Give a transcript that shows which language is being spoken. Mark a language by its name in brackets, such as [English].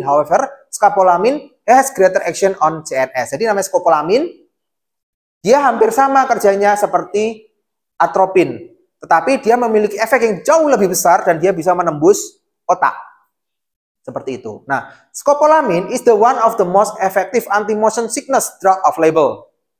[English] However, skopolamin has greater action on CNS. [Indonesian] Jadi namanya skopolamin, dia hampir sama kerjanya seperti atropin, tetapi dia memiliki efek yang jauh lebih besar dan dia bisa menembus otak. Seperti itu. [English] Nah, skopolamin is the one of the most effective anti-motion sickness drug of label.